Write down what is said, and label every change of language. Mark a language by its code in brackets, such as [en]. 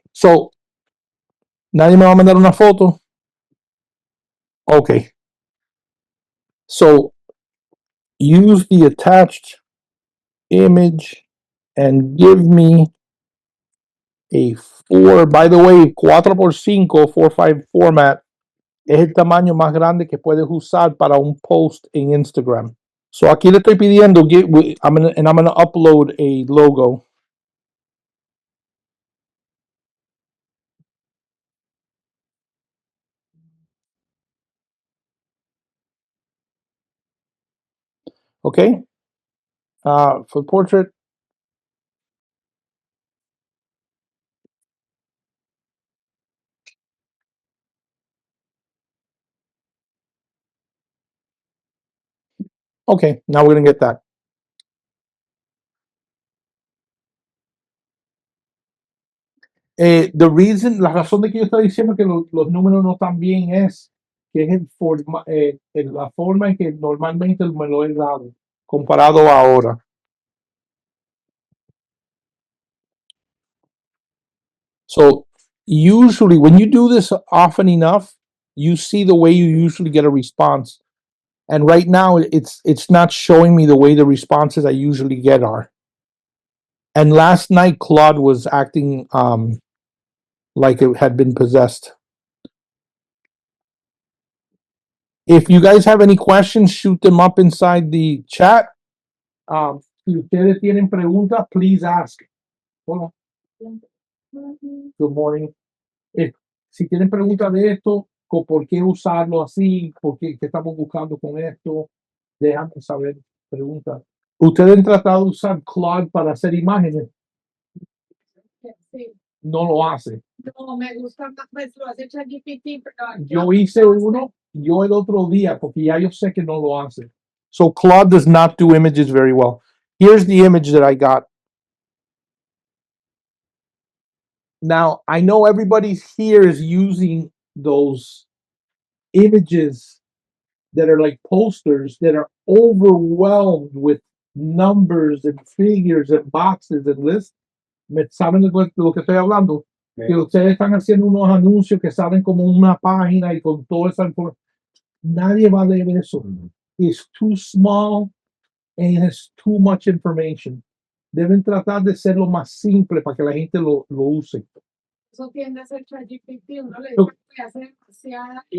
[es] So, nadie me va a mandar una foto. Okay. [en] So, use the attached image and give me a 4. By the way, 4x5, 4x5 format [es] es el tamaño más grande que puedes usar para un post en Instagram. [en] So [es] aquí le estoy pidiendo, [en] I'm gonna upload a logo. Okay. For portrait. Okay, now we're gonna get that. [es] La razón de que yo estoy diciendo que los números no están bien es que es la forma en que normalmente me lo he dado comparado a ahora. [en] So usually when you do this often enough, you see the way you usually get a response. And right now it's not showing me the way the responses I usually get are. And last night Claude was acting like it had been possessed. If you guys have any questions, shoot them up inside the chat. [es] Si ustedes tienen preguntas, [en] please ask. [es] Hola. [en] Good morning. [es] Si tienen preguntas de esto, por qué usarlo así, qué estamos buscando con esto, déjame saber. Preguntas. ¿Ustedes han tratado de usar Claude para hacer imágenes? Sí. No lo hace. No, me gusta más, lo hace ChatGPT. Yo hice uno, el otro día, porque ya yo sé que no lo hace. [en] So Claude does not do images very well. Here's the image that I got. Now, I know everybody here is using those images that are like posters that are overwhelmed with numbers and figures and boxes and lists. [es] ¿Saben de lo que estoy hablando? Okay. Que ustedes están haciendo unos anuncios que salen como una página y con toda esa información. Nadie va a leer eso. [en] It's too small and it has too much information. [es] Deben tratar de ser lo más simple para que la gente lo use. Eso tiende a ser ChatGPT, uno le dice que hace demasiada.